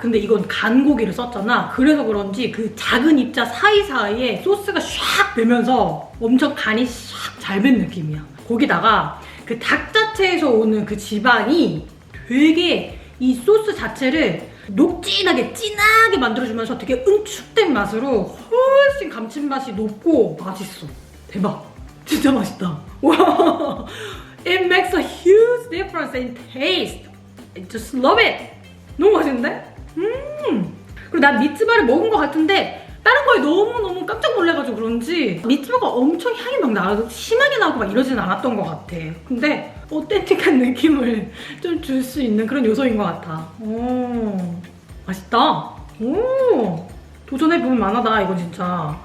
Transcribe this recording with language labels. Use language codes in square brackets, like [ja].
[ko] 근데 이건 간고기를 썼잖아. 그래서 그런지 그 작은 입자 사이사이에 소스가 샥 배면서 엄청 간이 샥 잘 밴 느낌이야. 거기다가 그 닭 자체에서 오는 그 지방이 되게 이 소스 자체를 녹진하게 진하게 만들어주면서 되게 응축된 맛으로 훨씬 감칠맛이 높고 맛있어. 대박. 진짜 맛있다. [en] 와, it makes a huge difference in taste. I just love it. [ko] 너무 맛있는데? 그리고 난 미츠바를 먹은 것 같은데 다른 거에 너무너무 깜짝 놀래가지고 그런지 미츠바가 엄청 향이 막 나고 심하게 나고 막 이러진 않았던 것 같아. 근데 오텐틱한 느낌을 좀 줄 수 있는 그런 요소인 것 같아. 오, 맛있다. 오, 도전해볼 만하다 이거 진짜.